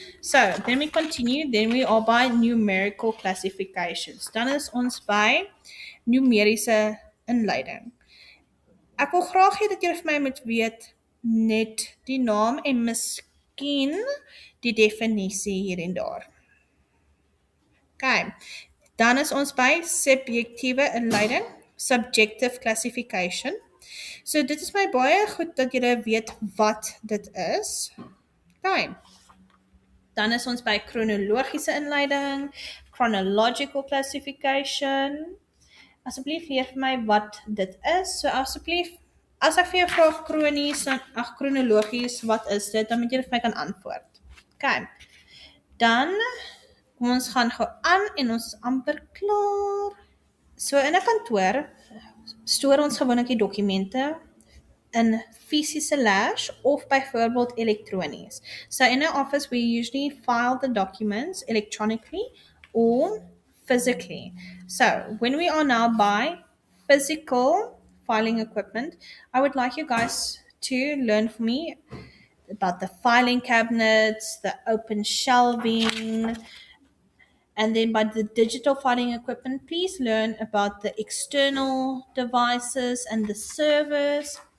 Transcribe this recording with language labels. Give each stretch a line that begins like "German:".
English: So, then we continue, then we are by numerical classifications.
Afrikaans: Dan is ons by numeriese inleiding. Ek wil graag hê dat julle vir my moet weet net die naam en miskien die definisie hier en daar. Okay. Dan is ons by subjektiewe inleiding,
English: subjective classification.
Afrikaans: So dit is my baie goed dat julle weet wat dit is. Okay. Dan is ons by chronologiese inleiding,
English: chronological classification.
Afrikaans: Asseblief leer vir my wat dit is. So asseblief, as ek vir jou vra chronologies, wat is dit? Dan moet jy vir my kan antwoord. Okay. Dan, kom ons gaan gou aan en ons is amper klaar. So in 'n kantoor stoor ons gewoonlik die dokumente in fisiese laers of byvoorbeeld elektronies.
English: So in an office we usually file the documents electronically or physically. So when we are now by physical filing equipment, I would like you guys to learn for me about the filing cabinets, the open shelving, and then by the digital filing equipment, please learn about the external devices and the servers.